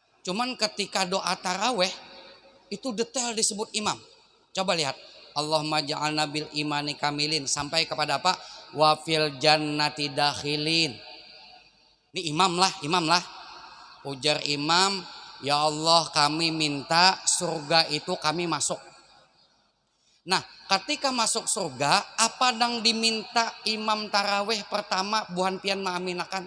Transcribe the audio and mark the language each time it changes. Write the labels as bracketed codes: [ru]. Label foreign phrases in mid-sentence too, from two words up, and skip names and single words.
[id] Cuman ketika doa taraweh itu detail disebut imam. Coba lihat. [ar] Allahumma ja'alna bil imani kamilin [id] sampai kepada apa? [ar] Wa fil jannati dakhilin. [id] Ini imam lah. Ujar imam, ya Allah kami minta surga itu kami masuk. [bjn] Nah, ketika masuk surga, apa nang diminta imam taraweh pertama buhan pian maaminakan?